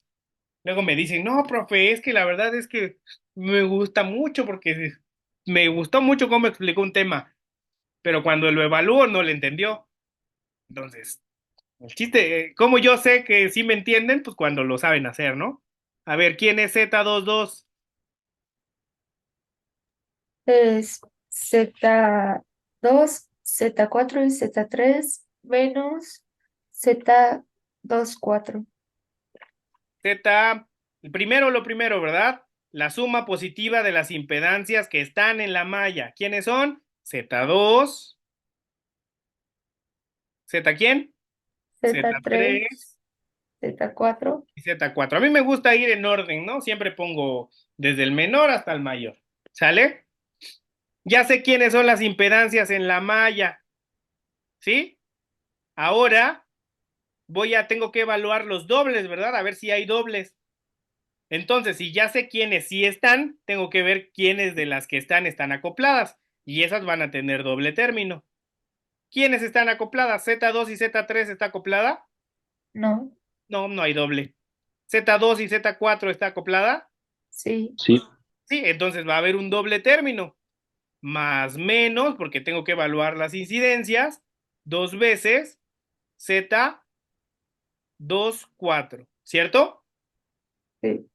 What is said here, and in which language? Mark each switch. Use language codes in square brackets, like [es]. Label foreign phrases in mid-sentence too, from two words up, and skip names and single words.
[es] Luego me dicen, no, profe, es que la verdad es que me gusta mucho porque me gustó mucho cómo explicó un tema, pero cuando lo evalúo no le entendió. Entonces, el chiste, como yo sé que sí me entienden, pues cuando lo saben hacer, ¿no? A ver, ¿quién es Z22? Es Z2, Z4 y Z3 menos Z24. Z, lo primero, ¿verdad? La suma positiva de las impedancias que están en la malla. ¿Quiénes son? Z2. ¿Z quién? Z3, Z3 Z4. y Z4. A mí me gusta ir en orden, ¿no? Siempre pongo desde el menor hasta el mayor. ¿Sale? Ya sé quiénes son las impedancias en la malla. ¿Sí? Ahora tengo que evaluar los dobles, ¿verdad? A ver si hay dobles. Entonces, si ya sé quiénes sí están, tengo que ver quiénes de las que están acopladas. Y esas van a tener doble término. ¿Quiénes están acopladas? ¿Z2 y Z3 está acoplada? No. No, no hay doble. ¿Z2 y Z4 está acoplada? Sí. Sí, Sí, entonces va a haber un doble término. Más menos, porque tengo que evaluar las incidencias, 2 veces Z24, ¿cierto? Sí.